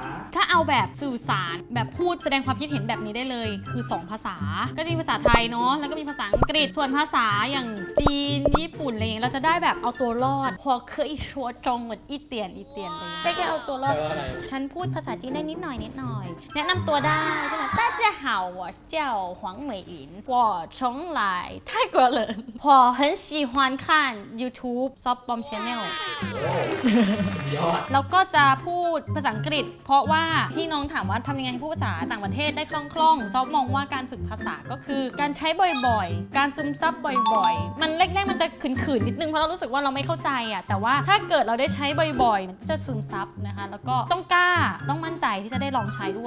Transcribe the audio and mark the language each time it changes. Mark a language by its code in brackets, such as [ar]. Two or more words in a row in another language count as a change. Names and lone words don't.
[th] ถ้าเอาแบบสื่อสารแบบพูดแสดงความคิดเห็นแบบนี้ได้เลยคือ2ภาษาก็จะมีภาษาไทยเนาะแล้วก็มีภาษาอังกฤษส่วนภาษาอย่างจีนญี่ปุ่นอะไรอย่างเงี้ยเราจะได้แบบเอาตัวรอดพอเคยชัวจงเหมือนอีเตียนเลยได้แค่เอาตัวรอดฉันพูดภาษาจีนได้นิดหน่อยแนะนำตัวได้ใช่ไหม [zh] 大家好我叫黄美云我从来泰国人我很喜欢看 YouTube Soft Bomb Channel [th] แล้วก็จะพูดภาษาอังกฤษเพราะว่าพี่น้องถามว่าทำยังไงให้พูดภาษาต่างประเทศได้คล่องซอฟมองว่าการฝึกภาษาก็คือการใช้บ่อยๆการซึมซับบ่อยๆมันแรกๆมันจะขืนๆนิดนึงเพราะเรารู้สึกว่าเราไม่เข้าใจอ่ะแต่ว่าถ้าเกิดเราได้ใช้บ่อยๆมันจะซึมซับนะคะแล้วก็ต้องกล้าต้องมั่นใจที่จะได้ลองใช้ด้วย